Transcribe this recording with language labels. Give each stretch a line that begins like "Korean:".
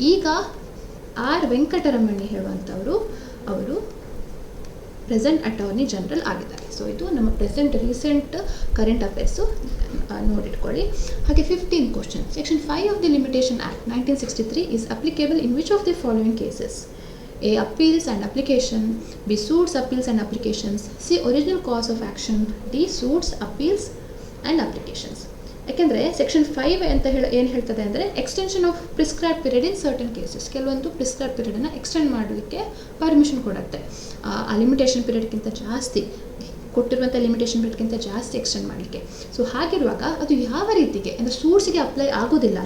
Kannada: ಈಗ ಆರ್ ವೆಂಕಟರಮಣಿ ಹೇಳುವಂಥವರು ಅವರು present attorney general ಆಗಿದ್ದಾರೆ. ಸೊ ಇದು ನಮ್ಮ ಪ್ರೆಸೆಂಟ್ ರೀಸೆಂಟ್ ಕರೆಂಟ್ ಅಫೇರ್ಸು ನೋಡಿಟ್ಕೊಳ್ಳಿ.
English: ಹಾಗೆ 15th question, section 5 of the limitation act 1963 is applicable in which of the following cases? A. Appeals and application, B. Suits, appeals and applications, C. Original cause of action, D. Suits, appeals and applications.
Kannada: ಯಾಕೆಂದರೆ section 5 ಅಂತ ಏನು ಹೇಳ್ತದೆ ಅಂದರೆ
English: Extension of prescribe period in certain cases.
Kannada: ಕೆಲವೊಂದು prescribe ಪೀರಿಯಡನ್ನು extend ಮಾಡಲಿಕ್ಕೆ permission ಕೊಡುತ್ತೆ. ಆ limitation ಪೀರಿಯಡ್ಗಿಂತ ಜಾಸ್ತಿ ಕೊಟ್ಟಿರುವಂಥ ಲಿಮಿಟೇಷನ್ ಪೀರಿಯಡ್ಗಿಂತ ಜಾಸ್ತಿ ಎಕ್ಸ್ಟೆಂಡ್ ಮಾಡಲಿಕ್ಕೆ. ಸೊ ಹಾಗಿರುವಾಗ ಅದು ಯಾವ ರೀತಿಗೆ ಅಂದರೆ ಸೂಟ್ಸ್ಗೆ ಅಪ್ಲೈ ಆಗೋದಿಲ್ಲ.